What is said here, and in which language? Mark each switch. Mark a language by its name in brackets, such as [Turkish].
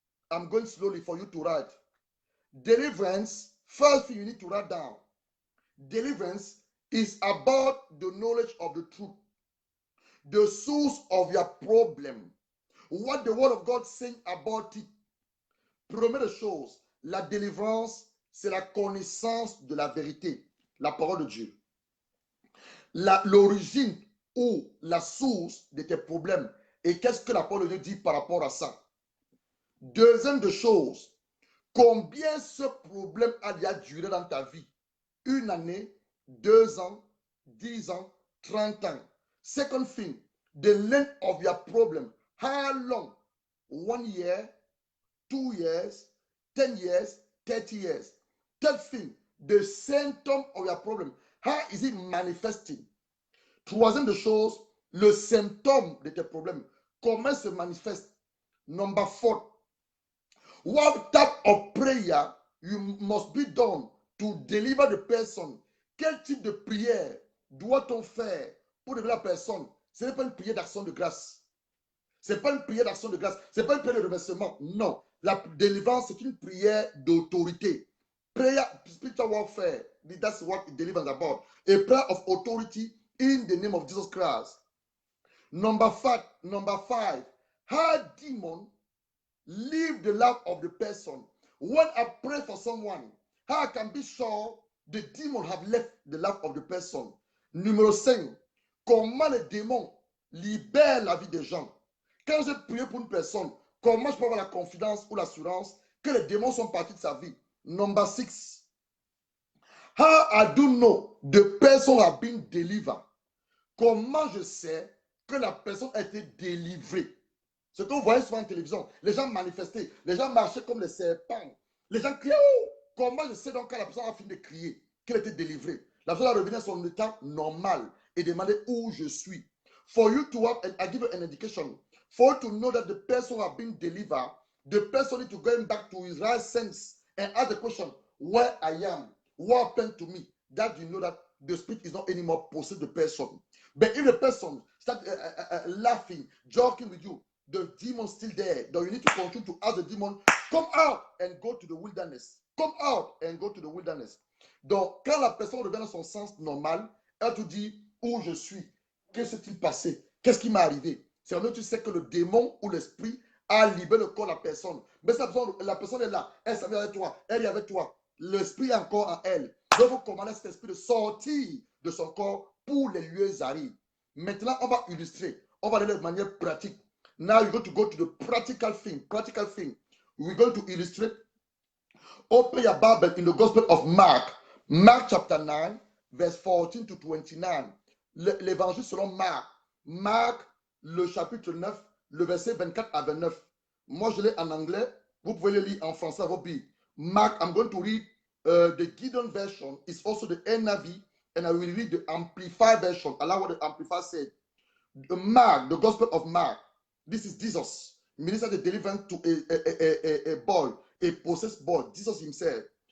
[English] I'm going slowly for you to write. Deliverance, first thing you need to write down. Deliverance is about the knowledge of the truth. The source of your problem. What the word of God saying about it. [French] Première chose, la délivrance, c'est la connaissance de la vérité, la parole de Dieu. L'origine ou la source de tes problèmes. Et qu'est-ce que la parole de Dieu dit par rapport à ça? Deuxième de chose, combien ce problème a déjà duré dans ta vie? 1 année, 2 ans, 10 ans, 30 ans. [English] Second thing, the length of your problem. How long? 1 year, 2 years, 10 years, 30 years. Third thing, the symptom of your problem. How is it manifesting? [French] Troisième de chose, le symptôme de tes problèmes. Comment se manifeste? [English] Number 4, what type of prayer you must be done to deliver the person? [French] Quel type de prière doit-on faire pour délivrer la personne? Ce n'est pas une prière d'action de grâce. Ce n'est pas une prière d'action de grâce. Ce n'est pas une prière de remerciement. Non. La délivrance, c'est une prière d'autorité. [English] Prayer, spiritual warfare, that's what deliverance is about. A prayer of authority in the name of Jesus Christ. Number 5, how demon leave the life of the person. When I pray for someone, how I can be sure the demon have left the life of the person. [French] Numéro 5, comment les démons libèrent la vie des gens. Quand je prie pour une personne, comment je peux avoir la confidence ou l'assurance que les démons sont partis de sa vie? [English] Number 6, how I do know the person have been delivered. [French] Comment je sais que la personne a été délivrée? Ce que vous voyez souvent en télévision, les gens manifestaient, les gens marchaient comme des serpents, les gens criaient. Oh! Comment je sais donc quand la personne a fini de crier qu'elle a été délivrée? La personne a revenu à son état normal et demandé où je suis. [English] For you to have, and I give you an indication, for you to know that the person has been delivered, the person needs to go back to his right sense and ask the question, where I am, what happened to me? That you know that the spirit is not anymore possessed the person. But if the person starts laughing, joking with you, the demon still there. Then you need to continue to ask the demon, come out and go to the wilderness. Come out and go to the wilderness. [French] Donc, quand la personne revient dans son sens normal, elle te dit où je suis, qu'est-ce qui s'est passé, qu'est-ce qui m'est arrivé. C'est là que tu sais que le démon ou l'esprit a libéré le corps de la personne. Mais la personne est là, elle s'est avec toi, elle est avec toi. L'esprit est encore en elle. Donc, vous commandez cet esprit de sortir de son corps pour les lieux arides. Maintenant, on va illustrer, on va aller de manière pratique. [English] Now you're going to go to the practical thing. Practical thing. We're going to illustrate. Open your Bible in the Gospel of Mark. Mark chapter 9, verse 14 to 29. [French] L'évangile selon Marc. Marc, le chapitre 9, le verset 24 à 29. Moi, je l'ai en anglais. Vous pouvez le lire en français à vos billes. [English] Mark, I'm going to read the Gideon version. It's also the NIV, and I will read the Amplified version. I like what the Amplified said. Mark, the Gospel of Mark. This is Jesus. Minister the deliverance to a boy, a possessed boy, Jesus himself.